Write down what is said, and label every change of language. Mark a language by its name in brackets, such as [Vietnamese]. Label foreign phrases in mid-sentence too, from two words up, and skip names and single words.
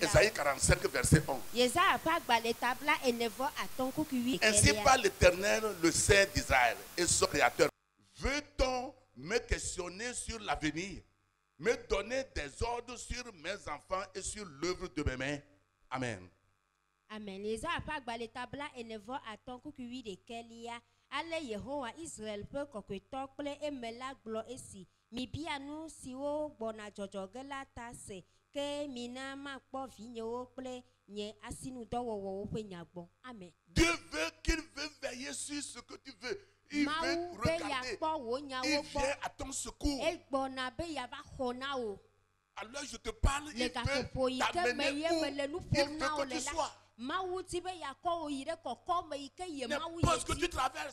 [French] Ésaïe 45, verset 11. Ainsi parle l'Éternel, le Saint d'Israël et son Créateur. Veut-on me questionner sur l'avenir, me donner des ordres sur mes enfants et sur l'œuvre de mes mains? Amen. Amen. [Ewe] Ale Yehowa Israel pe kokweto kple emela gblɔ esi mibia nu siwo gbɔna dzɔdzɔge la ta se ke mina makpɔ vinyewo kple nye asinudɔwɔwɔwo ƒe nya gbɔ. [French] Amen. Dieu veut qu'il veut veiller sur ce que tu veux. Il veut regarder. Il vient à ton secours. Alors je te parle, il veut t'amener où il veut que tu sois. N'importe ce que tu traverses.